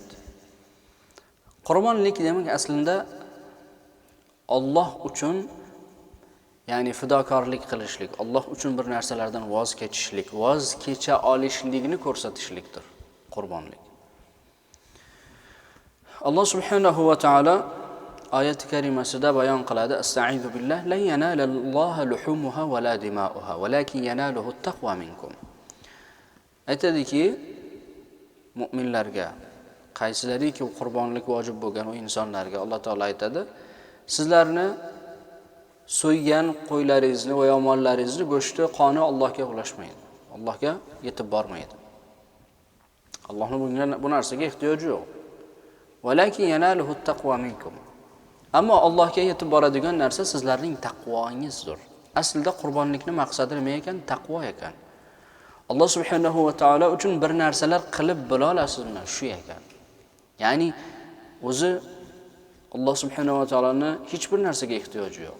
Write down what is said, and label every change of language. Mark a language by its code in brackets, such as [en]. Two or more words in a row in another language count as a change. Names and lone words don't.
[uz] Qurbonlik demak aslida Alloh uchun, ya'ni fidokorlik qilishlik, Alloh uchun bir narsalardan voz kechishlik, voz kecha olishligini ko'rsatishlikdir qurbonlik. [ar] Alloh سبحانه وتعالى [uz] oyat karimasida bayon qiladi: [ar] "أستعيذ بالله لن ينال الله لحومها ولا دماؤها, ولكن يناله التقوى منكم." [uz] Aytadiki, mu'minlarga, qaysilariki qurbonlik vojib bo'lgan o insonlarga Alloh taolo aytadi: "Sizlarni so'ygan qo'ylaringizni va yomonlaringizni go'shti, qoni Allohga ulashmaydi. Allohga yetib bormaydi. Allohning bu narsaga ehtiyoji yo'q. [ar] ولكن يناله التقوى منكم." [uz] Ammo Allohga yetib boradigan narsa sizlarning taqvoingizdir. Aslida qurbonlikning maqsadi nima ekan? Taqvo ekan. Alloh [ar] سبحانه وتعالى [uz] uchun bir narsalar qilib bo'la olasizmi? Shu ekan. Ya'ni o'zi Alloh [ar] سبحانه وتعالى [uz] hech bir narsaga ehtiyoji yo'q.